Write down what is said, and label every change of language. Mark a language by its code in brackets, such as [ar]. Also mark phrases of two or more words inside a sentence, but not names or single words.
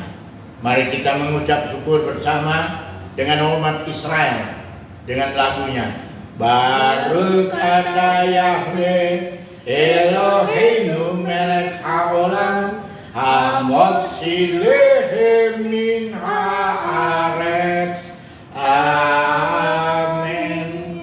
[id] Mari kita mengucap syukur bersama dengan umat Israel dengan lagunya. [he] ברוך אתה יהוה אלוהינו מלך העולם המוציא לחם מן הארץ. [id] Amin.